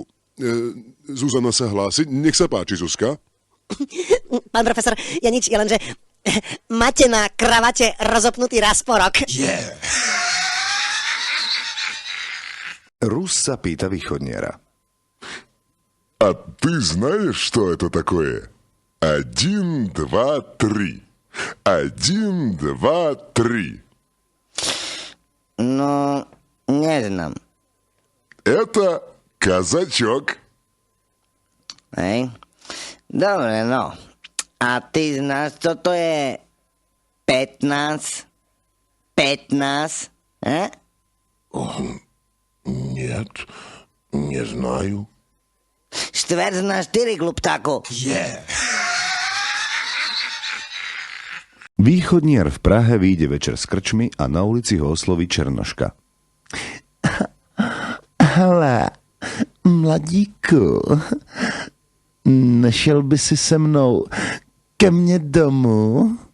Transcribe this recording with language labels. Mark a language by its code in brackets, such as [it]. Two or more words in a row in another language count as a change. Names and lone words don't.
[sk] Zuzana sa hlási. Nech sa páči, Zuzka. Pán profesor, ja nič, ja len, že máte na kravate rozopnutý rasporok. Rus sa pýta východniara. [ru] A ty знаешь, что это такое? 1, 2, 3. 1, 2, 3. [sk] No, neznám. [ru] Это казачок. [sk] Hej? Dobre, no. [cs] A ty znáš, co to je 15? 15? [ru] Нет, не знаю. [sk] Štvrť na 4, gluptáku. Východniar v Prahe vyjde večer z krčmy a na ulici ho osloví Černoška. [cs] Hele, mladíku, nešel by si se mnou ke mne domů?